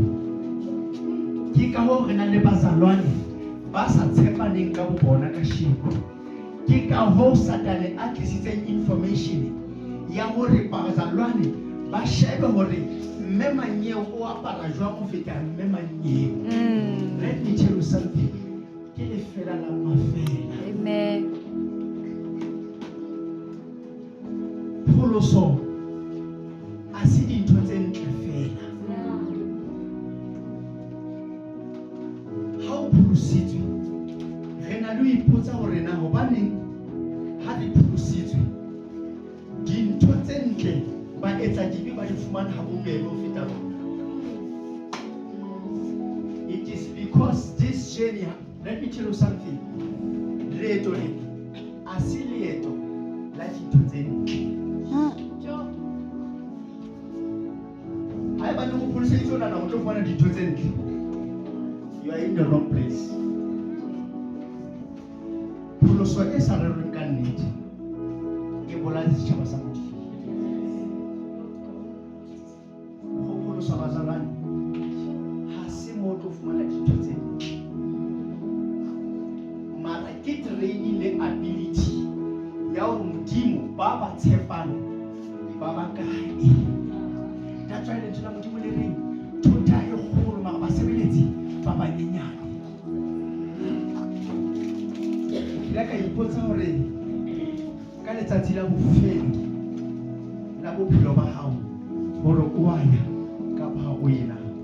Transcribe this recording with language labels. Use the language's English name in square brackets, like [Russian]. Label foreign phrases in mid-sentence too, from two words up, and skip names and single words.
[Southern Sotho] Ke ka ho re na le bazalwane ba sa tshepaneng ka bona ka sheko. Ke ka ho Satane a tlisitseng information ya hore bazalwane ba shebe hore mme Manyeo o apara jwang ho feta mme Manyeo. [English] Let me tell you something. [Southern Sotho] Ke lefela la mafela. Amen. Pholoso a se dintho tse ntle fela. Ha o pholositswe, re na le ho ipotsa hore na hobaneng ha di pholositswe dintho tse ntle ba etsa dibe ba di fumana ha bobebe ho feta rona. [English] It is because this journey, let me tell you something, [Southern Sotho] leeto le a se leeto la dintho tse ntle. Ha eba le ho pholoseditswe o nahana o tlo fumana dintho tse ntle, [English] you are in the wrong place. [Southern Sotho] Pholoso e sa rerweng ka nnete e bolaya setjhaba sa modimo. Ho pholosa bazalwane ha se mo tlo fumana dintho tse ntle, mara ke training le ability ya hore modimo ba ba tshepang ba ba kae. [English] That's why [Southern Sotho] le tshela modimo le reng thota e kgolo mara basebeletsi ba banyenyane. Ke ka ipotsa hore ka letsatsi la bofelo la bophelo ba hao hore o a ya kapa ha o ena.